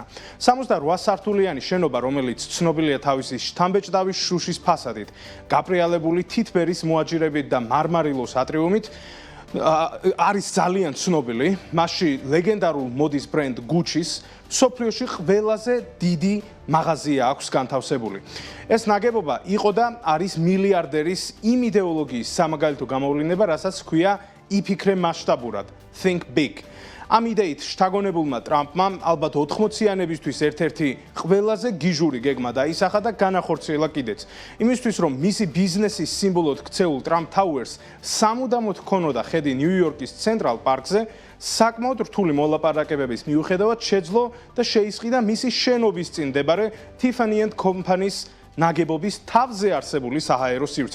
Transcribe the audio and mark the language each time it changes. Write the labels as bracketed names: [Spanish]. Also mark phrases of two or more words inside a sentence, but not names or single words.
[Georgian] 68 სართულიანი შენობა, რომელიც ცნობილია თავისი შთამბეჭდავი შუშის ფასადით, გაფრიალებული თითბერის მოაჯირებით და მარმარილოს ატრიუმით, არის ძალიან ცნობილი. მასში ლეგენდარულ მოდის ბრენდ Gucci-ს სოფლიოში ყველაზე დიდი მაღაზია აქვს განთავსებული. ეს ნაგებობა იყო და არის მილიარდერის იმ იდეოლოგიის სამაგალითო გამოვლინება, რასაც ჰქვია იფიქრე მასშტაბურად, [English] think big. [Georgian] ამ იდეით შთაგონებულმა ტრამპმა ალბათ 80-იანებისთვის ერთ-ერთი ყველაზე გიჟური გეგმა დაისახა და განახორციელა კიდეც. იმისთვის, რომ მისი ბიზნესის სიმბოლოდ ქცეულ ტრამპ თაუერს სამუდამოდ ჰქონოდა ხედი ნიუ-იორკის ცენტრალ პარკზე, საკმაოდ რთული მოლაპარაკებების მიუხედავად შეძლო და შეისყიდა მისი შენობის წინ მდებარე Tiffany & Company-ს ნაგებობის თავზე არსებული საჰაერო სივრცე.